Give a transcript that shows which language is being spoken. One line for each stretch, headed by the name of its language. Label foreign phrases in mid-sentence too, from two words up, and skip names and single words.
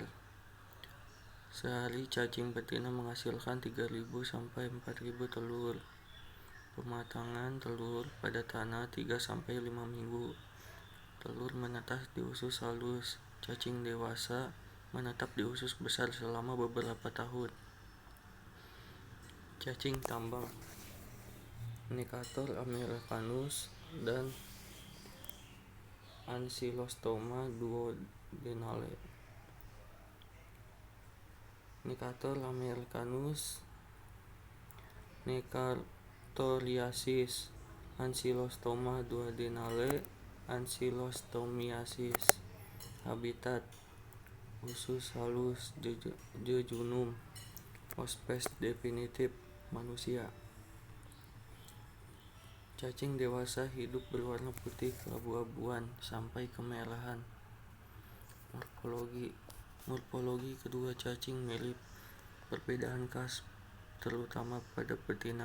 Indonesian: Sehari cacing betina menghasilkan 3.000 sampai 4.000 telur. Pematangan telur pada tanah 3 sampai 5 minggu. Telur menetas di usus halus. Cacing dewasa menetap di usus besar selama beberapa tahun. Cacing tambang. Necator americanus dan Ancylostoma duodenale. Necator americanus, Necatoriasis, Ancylostoma duodenale, Ancylostomiasis. Habitat usus halus jejunum. Hospes definitif manusia. Cacing dewasa hidup berwarna putih keabu-abuan sampai kemerahan. Morfologi kedua cacing mirip, perbedaan khas terutama pada betina.